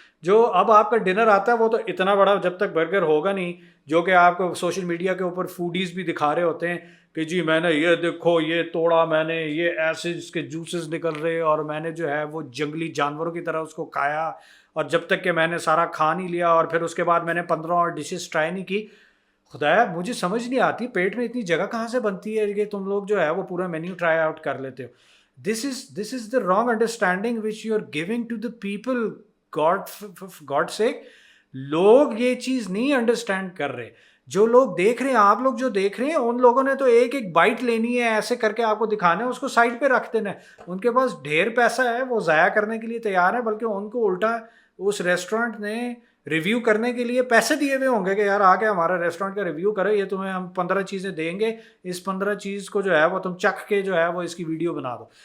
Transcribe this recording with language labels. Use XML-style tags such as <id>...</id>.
<ur>جو اب آپ کا ڈنر آتا ہے وہ تو اتنا بڑا جب تک برگر ہوگا نہیں، جو کہ آپ کو سوشل میڈیا کے اوپر فوڈیز بھی دکھا رہے ہوتے ہیں کہ جی میں نے یہ دیکھو یہ توڑا، میں نے یہ ایسے اس کے جوسز نکل رہے اور میں نے جو ہے وہ جنگلی جانوروں کی طرح اس کو کھایا، اور جب تک کہ میں نے سارا کھا نہیں لیا اور پھر اس کے بعد میں نے 15 اور ڈشز ٹرائی نہیں کی. خدایا مجھے سمجھ نہیں آتی پیٹ میں اتنی جگہ کہاں سے بنتی ہے کہ تم لوگ جو ہے وہ پورا مینیو ٹرائی آؤٹ کر لیتے ہو.</ur> <en>This is the wrong understanding which you are giving to the people.</en> <ur>God سے لوگ یہ چیز نہیں انڈرسٹینڈ کر رہے. جو لوگ دیکھ رہے ہیں، آپ لوگ جو دیکھ رہے ہیں، ان لوگوں نے تو ایک ایک بائٹ لینی ہے، ایسے کر کے آپ کو دکھانا ہے، اس کو سائڈ پہ رکھ دینا ہے. ان کے پاس ڈھیر پیسہ ہے، وہ ضائع کرنے کے لیے تیار ہے، بلکہ ان کو الٹا اس ریسٹورینٹ نے ریویو کرنے کے لیے پیسے دیے ہوئے ہوں گے کہ یار آ کے ہمارا ریسٹورینٹ کا ریویو کرو، یہ تمہیں ہم 15 چیزیں دیں گے، اس 15 چیز کو جو ہے وہ تم چکھ کے جو ہے وہ اس کی ویڈیو بنا دو.</ur>